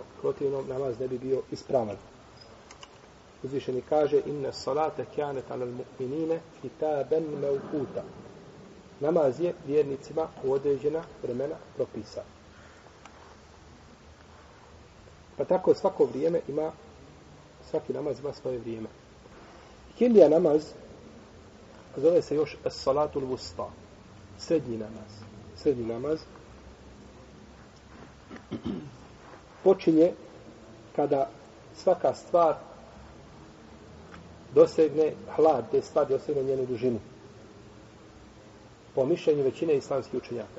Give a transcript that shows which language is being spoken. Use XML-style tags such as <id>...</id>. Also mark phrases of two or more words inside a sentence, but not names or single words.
<bs>Protivno namaz ne bi bio ispravan. Uzvišeni kaže:</bs> <ar>إن الصلاة كانت على المؤمنين كتابا موقوتا.</ar> <bs>Namaz je vjernicima u određena vremena propisa. Pa tako svako vrijeme ima, svaki namaz ima svoje vrijeme. Kindija namaz zove se još</bs> <ar>الصلاة الوسطى,</ar> <bs>srednji namaz. Srednji namaz počinje kada svaka stvar dosegne hlad, te stvar dosegne njenu dužinu. Po mišljenju većine islamskih učenjaka.</bs>